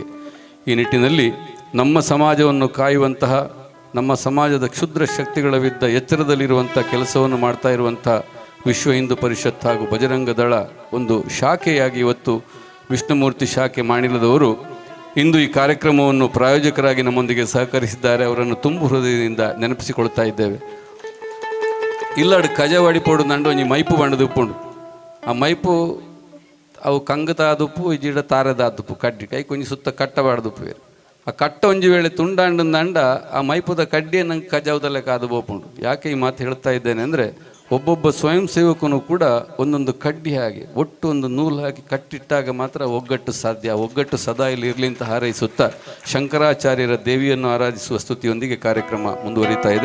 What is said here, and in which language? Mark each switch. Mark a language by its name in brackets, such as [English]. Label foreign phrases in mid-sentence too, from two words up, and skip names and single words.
[Kannada] ಈ ನಿಟ್ಟಿನಲ್ಲಿ ನಮ್ಮ ಸಮಾಜವನ್ನು ಕಾಯುವಂತಹ, ನಮ್ಮ ಸಮಾಜದ ಕ್ಷುದ್ರ ಶಕ್ತಿಗಳ ವಿರುದ್ಧ ಎಚ್ಚರದಲ್ಲಿರುವಂಥ ಕೆಲಸವನ್ನು ಮಾಡ್ತಾ ಇರುವಂಥ ವಿಶ್ವ ಹಿಂದೂ ಪರಿಷತ್ ಹಾಗೂ ಬಜರಂಗ ದಳ ಒಂದು ಶಾಖೆಯಾಗಿ ಇವತ್ತು ವಿಷ್ಣುಮೂರ್ತಿ ಶಾಖೆ ಮಾಡಿಲ್ಲದವರು ಇಂದು ಈ ಕಾರ್ಯಕ್ರಮವನ್ನು ಪ್ರಾಯೋಜಕರಾಗಿ ನಮ್ಮೊಂದಿಗೆ ಸಹಕರಿಸಿದ್ದಾರೆ. ಅವರನ್ನು ತುಂಬು ಹೃದಯದಿಂದ ನೆನಪಿಸಿಕೊಳ್ತಾ ಇದ್ದೇವೆ. [Tulu] ಇಲ್ಲಾಡು ಕಜವಾಡಿ ಪೋಡು ನಂಡು ಒಂಜಿ ಮೈಪು ಬಂಡದು ಉಪ್ಪುಂಡು. ಆ ಮೈಪು ಅವು ಕಂಗತಾದುಪ್ಪು ಇಜಿಡ ತಾರದಾದುಪ್ಪು ಕಡ್ಡಿ ಕೈ ಕೊಂಚ ಸುತ್ತ ಕಟ್ಟಬಾರ್ದುಪ್ಪು ಬೇರೆ. ಆ ಕಟ್ಟ ಒಂಜಿ ವೇಳೆ ತುಂಡಾಂಡ ಆ ಮೈಪುದ ಕಡ್ಡಿಯ ನಂಗೆ ಕಜಾವದಲ್ಲೇ ಕಾದು ಬೋಪುಂಡು. [Kannada] ಯಾಕೆ ಈ ಮಾತು ಹೇಳ್ತಾ ಇದ್ದೇನೆ ಅಂದರೆ, ಒಬ್ಬೊಬ್ಬ ಸ್ವಯಂ ಸೇವಕನು ಕೂಡ ಒಂದೊಂದು ಕಡ್ಡಿ ಹಾಗೆ ಒಟ್ಟು ಒಂದು ನೂಲು ಹಾಕಿ ಕಟ್ಟಿಟ್ಟಾಗ ಮಾತ್ರ ಒಗ್ಗಟ್ಟು ಸಾಧ್ಯ. ಒಗ್ಗಟ್ಟು ಸದಾ ಇಲ್ಲಿ ಇರಲಿ ಅಂತ ಹಾರೈಸುತ್ತಾ ಶಂಕರಾಚಾರ್ಯರ ದೇವಿಯನ್ನು ಆರಾಧಿಸುವ ಸ್ತುತಿಯೊಂದಿಗೆ ಕಾರ್ಯಕ್ರಮ ಮುಂದುವರಿತಾ ಇದೆ.